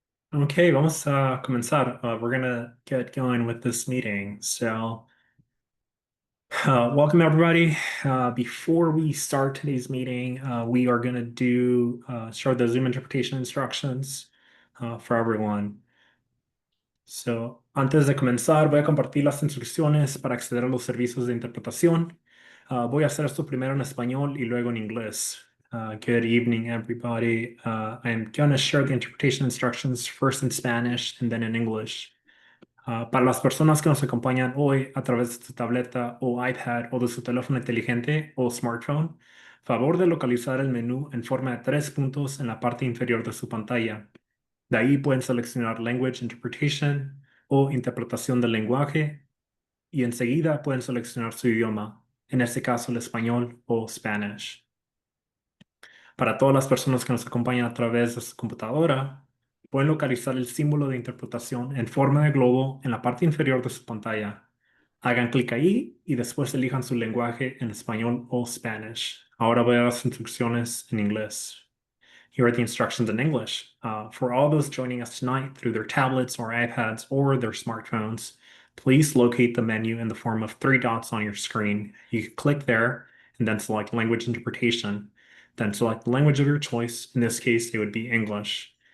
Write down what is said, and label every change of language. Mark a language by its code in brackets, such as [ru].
[en] Okay, [es] vamos a comenzar. [en] We're gonna get going with this meeting. So, welcome everybody. Before we start today's meeting, we are gonna share the Zoom interpretation instructions for everyone. [es] So, antes de comenzar, voy a compartir las instrucciones para acceder a los servicios de interpretación. Voy a hacer esto primero en español y luego en inglés. Good evening, everybody. I'm going to share the interpretation instructions first in Spanish and then in English. Para las personas que nos acompañan hoy a través de su tableta o iPad o de su teléfono inteligente o smartphone, favor de localizar el menú en forma de 3 puntos en la parte inferior de su pantalla. De ahí pueden seleccionar Language Interpretation o Interpretación del lenguaje y enseguida pueden seleccionar su idioma, en este caso el español o Spanish. Para todas las personas que nos acompañan a través de su computadora, pueden localizar el símbolo de interpretación en forma de globo en la parte inferior de su pantalla. Hagan clic ahí y después elijan su lenguaje en español o Spanish. Ahora voy a las instrucciones en inglés. [en] Here are the instructions in English. For all those joining us tonight through their tablets or iPads or their smartphones, please locate the menu in the form of 3 dots on your screen. You can click there and then select Language Interpretation. Then select the language of your choice. In this case, it would be English.